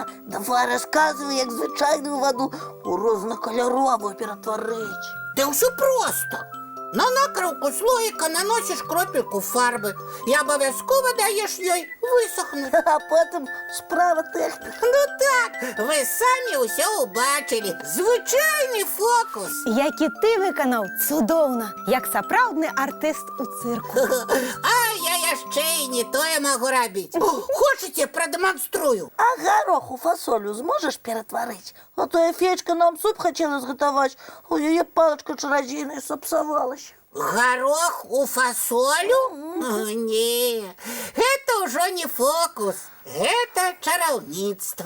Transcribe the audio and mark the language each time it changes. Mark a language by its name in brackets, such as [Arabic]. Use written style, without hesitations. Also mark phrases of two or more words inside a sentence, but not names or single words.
[Belarusian] Давай расказвай, як звычайную ваду у рознакаляровую ператварыць. Да ўсё проста. На накрыўку слоіка наносіш кропельку фарбы і абавязкова даеш ёй высохнуць. А потым справа тэхніка. Ну так, вы самі ўсё ўбачылі. Звычайны фокус. [Ukrainian] Які ти виконав цудовно, як сапраўдны артист у цирку. [Belarusian] А я яшчэ і не тое магу рабіць. Хочаце, прадэманструю? А гароху фасолю зможаш ператварыць? А то я феечка нам суп хацела згатаваць, у яе палачка чарадзейная сапсавалася. Горох у фасолю? Не, гэта ўжо не фокус, гэта чараўніцтва.